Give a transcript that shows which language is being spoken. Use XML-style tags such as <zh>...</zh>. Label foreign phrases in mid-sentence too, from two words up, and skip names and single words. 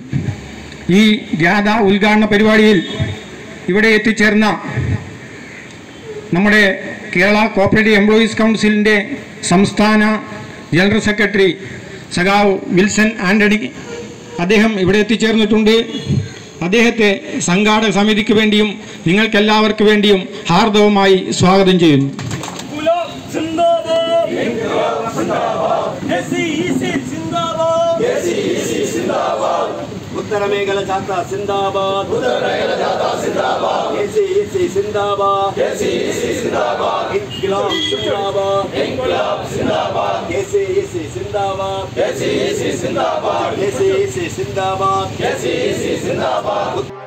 <ml>ഈ ജാഥ ഉദ്ഘാടന പരിപാടിയിൽ ഇവിടെ എത്തിച്ചേർന്ന നമ്മുടെ കേരള കോഓപ്പറേറ്റീവ് എംപ്ലോയീസ് കൗൺസിലിൻ്റെ സംസ്ഥാന ജനറൽ സെക്രട്ടറി സഖാവ് വിൽസൺ ആൻ്റണി അദ്ദേഹം ഇവിടെ എത്തിച്ചേർന്നിട്ടുണ്ട്. അദ്ദേഹത്തെ സംഘാടക സമിതിക്ക് വേണ്ടിയും നിങ്ങൾക്കെല്ലാവർക്കും വേണ്ടിയും ഹാർദവമായി സ്വാഗതം ചെയ്യുന്നു. ഉത്തര മേഖല ജാഥ സിന്ദാബാദ്, ഉത്തര മേഖല ജാഥ സിന്ദാബാദ്, കെസിസി സിന്ദാബാദ്, കെസിസി സിന്ദാബാദ്,</ml> <ur>انقلاب زندہ باد، انقلاب زندہ باد,</ur> <ml>കെസിസി സിന്ദാബാദ്, കെസിസി സിന്ദാബാദ്, കെസിസി സിന്ദാബാദ്, കെസിസി സിന്ദാബാദ്.</ml>